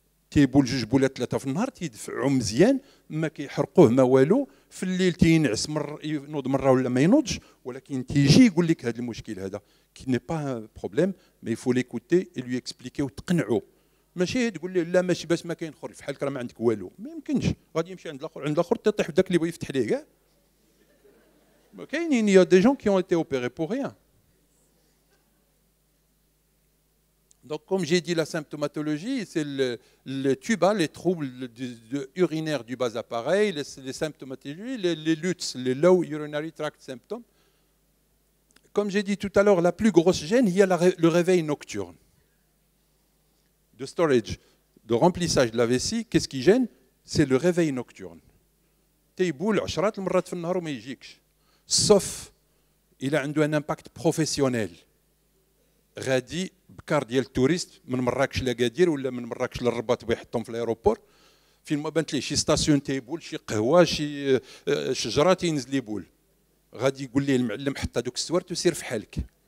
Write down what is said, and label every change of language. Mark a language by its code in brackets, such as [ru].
[ar] تيبول جوج بولات ثلاثه في النهار تيدفعوا مزيان ما كيحرقوه ما والو في الليل تينعس ينوض مره ولا ما ينوضش ولكن تيجي يقول لك هذا المشكل هذا [fr] كي ني با بروبليم مي يفو ليكوتي اي لو اكسبليكي [ar] وتقنعوا ماشي تقول لي لا ماشي باش ما كاين خرج في حالك راه ما عندك والو ما يمكنش غادي يمشي عند الاخر تطيح في داك اللي بغى يفتح ليه كاع كاينين [fr] يا دي جون كي اون ايتي اوبيري بور ريان. Donc, comme j'ai dit, la symptomatologie, c'est le tuba, les troubles urinaires du bas appareil, les symptomatologies, les LUTS, les Low Urinary Tract Symptoms. Comme j'ai dit tout à l'heure, la plus grosse gêne, il y a le réveil nocturne. De storage, de remplissage de la vessie, qu'est-ce qui gêne? C'est le réveil nocturne. [ar] تيبول عشرات المرات في النهار وما يجيكش. [fr] Sauf, il a un impact professionnel. [ar] غادي بكار ديال التوريست من مراكش لأكادير ولا من مراكش للرباط بيحطهم في الايروبور فين ما بانت ليه شي ستاسيون تيبول شي قهوه شي شجره تينزل يبول غادي يقول ليه المعلم حط هذوك السوارت وسير في حالك.